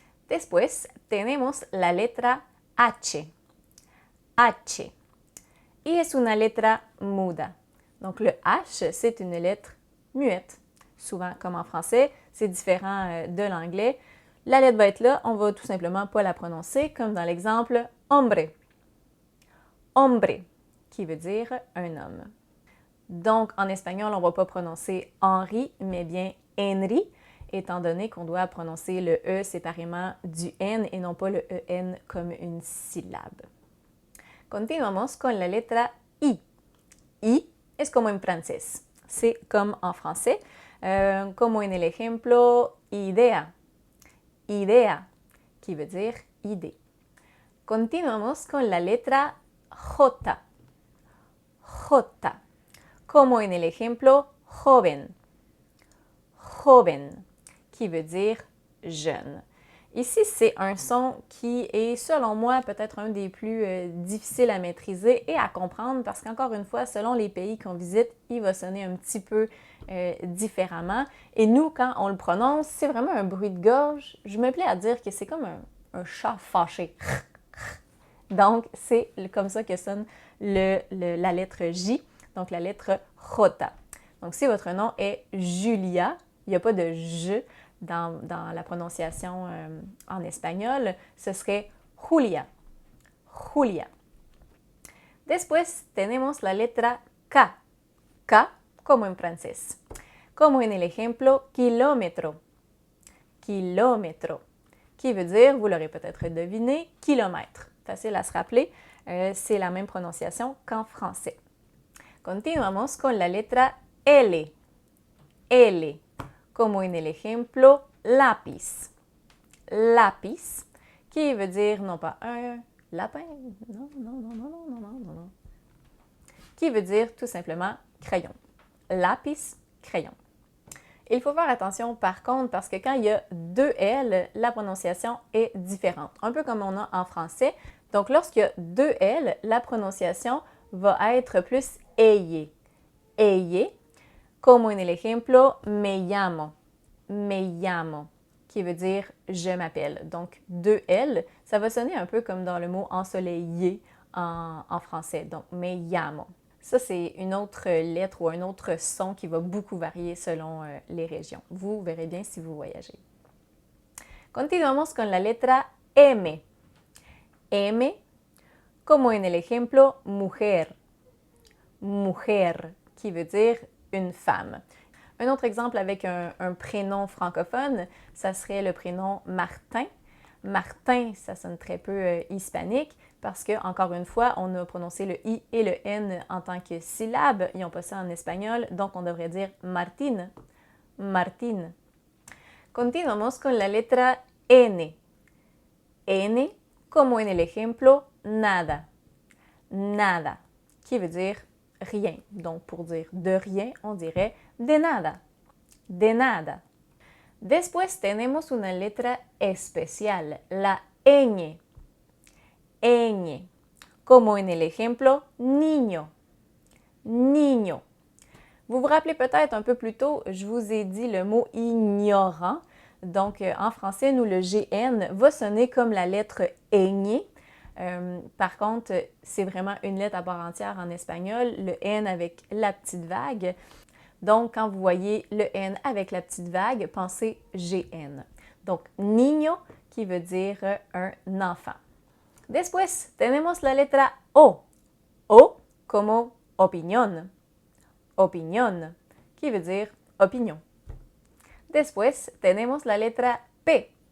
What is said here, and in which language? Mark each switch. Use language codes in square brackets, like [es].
[es] Después tenemos la letra H. H. Y es una letra muda. [fr] Donc, le H, c'est une lettre muette. Souvent, comme en français, c'est différent de l'anglais. La lettre va être là, on va tout simplement pas la prononcer, comme dans l'exemple hombre. Hombre, qui veut dire un homme. Donc, en espagnol, on ne va pas prononcer Henri, mais bien Henry, étant donné qu'on doit prononcer le E séparément du N et non pas le EN comme une syllabe. [es] Continuamos con la letra I. I es como en francés. [fr] C'est comme en français, [es] como en el ejemplo idea. Idea, [fr] qui veut dire idée. [es] Continuamos con la letra J. J, como en el ejemplo joven. [fr] Joven, qui veut dire jeune. Ici, c'est un son qui est, selon moi, peut-être un des plus difficiles à maîtriser et à comprendre parce qu'encore une fois, selon les pays qu'on visite, il va sonner un petit peu différemment. Et nous, quand on le prononce, c'est vraiment un bruit de gorge. Je me plais à dire que c'est comme un chat fâché. Donc, c'est comme ça que sonne la lettre J, donc la lettre J. Donc, si votre nom est Julia, il n'y a pas de « je » dans la prononciation en espagnol, ce serait Julia. Julia. [es] Después tenemos la letra K. K, como en francés. Como en el ejemplo kilómetro. [fr] Kilómetro, qui veut dire, vous l'aurez peut-être deviné, kilomètre. Facile à se rappeler, c'est la même prononciation qu'en français. [es] Continuamos con la letra L. L, como en el ejemplo lápiz. [fr] Lápiz, qui veut dire non pas un lapin, non. Qui veut dire tout simplement crayon. Lápiz, crayon. Il faut faire attention par contre parce que quand il y a deux L, la prononciation est différente. Un peu comme on a en français. Donc lorsqu'il y a deux L, la prononciation va être plus eye. [es] Eye, como en el ejemplo me llamo. [fr] Me llamo, qui veut dire je m'appelle. Donc deux L, ça va sonner un peu comme dans le mot ensoleillé en français. Donc me llamo. Ça, c'est une autre lettre ou un autre son qui va beaucoup varier selon les régions. Vous verrez bien si vous voyagez. [es] Continuamos con la letra M. M, como en el ejemplo mujer. [fr] Mujer, qui veut dire une femme. Un autre exemple avec un prénom francophone, ça serait le prénom Martin. Martin, ça sonne très peu hispanique, parce que, encore une fois, on a prononcé le I et le N en tant que syllabe. Ils n'ont pas ça en espagnol, donc on devrait dire Martín, Martín. [es] Continuamos con la letra N. N, como en el ejemplo, nada. [fr] Nada, qui veut dire rien. Donc, pour dire de rien, on dirait [es] de nada. De nada. Después tenemos una letra especial, la ñ. Ñ, como en el ejemplo, niño. Niño. [fr] Vous vous rappelez peut-être un peu plus tôt, je vous ai dit le mot ignorant. Donc, en français, nous, le GN va sonner comme la lettre ñ. Par contre, c'est vraiment une lettre à part entière en espagnol, le N avec la petite vague. Donc, quand vous voyez le N avec la petite vague, pensez GN. Donc, niño, qui veut dire un enfant. [es] Después, tenemos la letra O. O como opinión. Opinión, [fr] qui veut dire opinion. [es] Después, tenemos la letra P.